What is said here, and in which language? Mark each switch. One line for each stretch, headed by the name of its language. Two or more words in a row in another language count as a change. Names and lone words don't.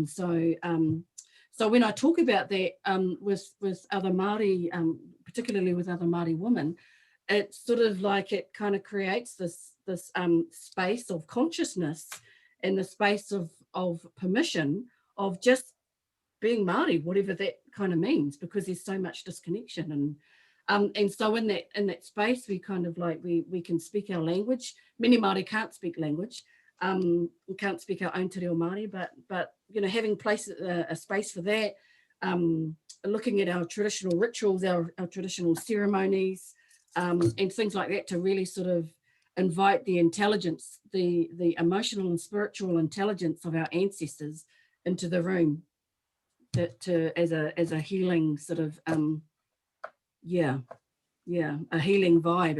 English: So so when I talk about that with other Māori, particularly with other Māori women, it's sort of like it kind of creates this space of consciousness and the space of permission of just being Māori, whatever that kind of means, because there's so much disconnection. And so in that space, we kind of like we can speak our language. Many Māori can't speak language. We can't speak our own
Māori: te reo Māori,
English: but you know, having a space for that, looking at our traditional rituals, our traditional ceremonies, and things like that, to really sort of invite the intelligence, the emotional and spiritual intelligence of our ancestors into the room, as a healing sort of a healing vibe.